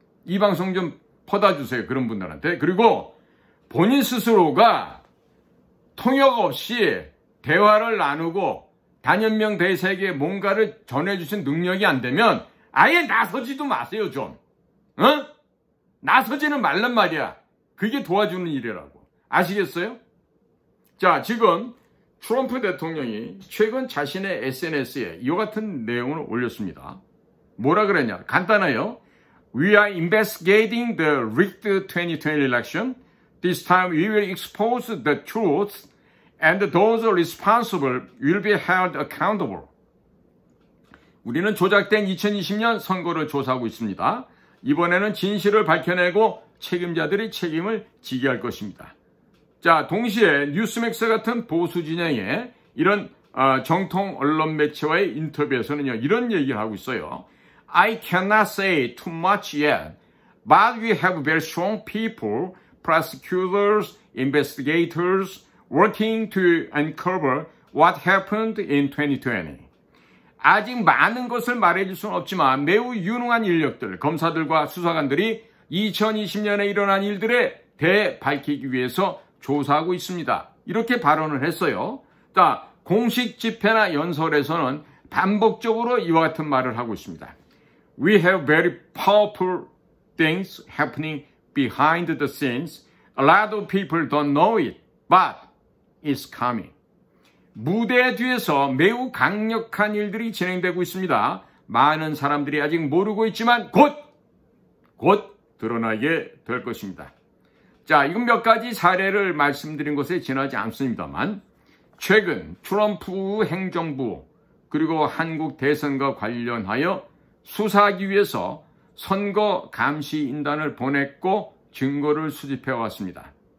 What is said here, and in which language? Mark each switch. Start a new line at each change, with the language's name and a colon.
Korean: 이 방송 좀 퍼다주세요. 그런 분들한테. 그리고 본인 스스로가 통역 없이 대화를 나누고 단현명 대사에게 뭔가를 전해주신 능력이 안 되면 아예 나서지도 마세요. 좀. 나서지는 말란 말이야. 그게 도와주는 일이라고. 아시겠어요? 자, 지금 트럼프 대통령이 최근 자신의 SNS에 이와 같은 내용을 올렸습니다. 뭐라 그랬냐? 간단해요.
English: We are investigating the rigged 2020 election. This time we will expose the truth and those responsible will be held accountable.
Korean: 우리는 조작된 2020년 선거를 조사하고 있습니다. 이번에는 진실을 밝혀내고 책임자들이 책임을 지게 할 것입니다. 자, 동시에 뉴스맥스 같은 보수 진영의 이런 정통 언론 매체와의 인터뷰에서는요, 이런 얘기를 하고 있어요.
English: I cannot say too much yet, but we have very strong people, prosecutors, investigators, working to uncover what happened in 2020.
Korean: 아직 많은 것을 말해줄 수는 없지만 매우 유능한 인력들, 검사들과 수사관들이 2020년에 일어난 일들에 대밝히기 위해서 조사하고 있습니다. 이렇게 발언을 했어요. 공식 집회나 연설에서는 반복적으로 이와 같은 말을 하고 있습니다.
English: We have very powerful things happening behind the scenes. A lot of people don't know it, but it's coming.
Korean: 무대 뒤에서 매우 강력한 일들이 진행되고 있습니다. 많은 사람들이 아직 모르고 있지만 곧 드러나게 될 것입니다. 자, 이건 몇 가지 사례를 말씀드린 것에 지나지 않습니다만 최근 트럼프 행정부 그리고 한국 대선과 관련하여 수사하기 위해서 선거 감시인단을 보냈고 증거를 수집해 왔습니다.